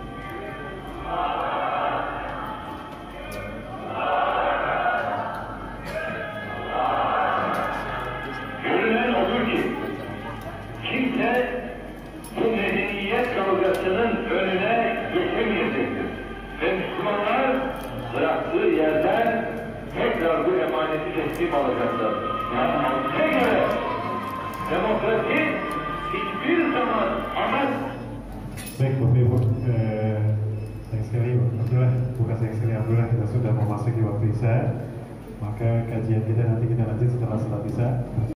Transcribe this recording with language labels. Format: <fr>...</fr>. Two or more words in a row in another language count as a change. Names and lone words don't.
<tr>Görünen odur ki kimse bu medeniyet kavgasının önüne geçemeyecektir. Ve Müslümanlar bıraktığı yerden tekrar bu emaneti teslim alacaklar. Size göre demokrasi hiçbir zaman amaç.</tr> <id>Baik, Bapak Ibu, sayang sekali, Alhamdulillah, bukan sayang sekali, Alhamdulillah kita sudah memasuki waktu Isya. Maka kajian kita nanti kita lanjut setelah salat Isya.</id>